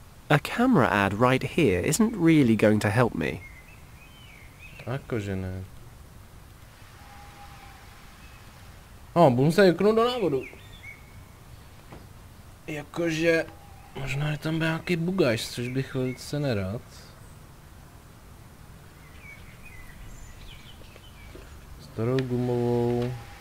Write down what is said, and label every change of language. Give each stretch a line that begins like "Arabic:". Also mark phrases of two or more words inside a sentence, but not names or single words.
English: A camera ad right here isn't really going to help me.
Czech: Jakože ne. Budu se juknout do návodu. Jakože... Možná je tam nějaký bugaž, což bych velice nerad. Starou gumovou.